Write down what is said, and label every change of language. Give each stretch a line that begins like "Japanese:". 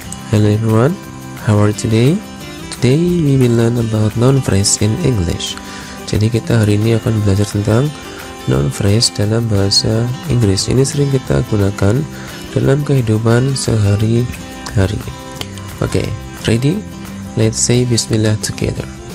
English: Hello everyone, how are you today? Today we will learn about noun phrase in English.
Indonesian: Jadi kita hari ini akan belajar tentang noun phrase dalam bahasa Inggris. Ini sering kita gunakan dalam kehidupan sehari-hari.
English: Okay, ready? Let's say Bismillah together.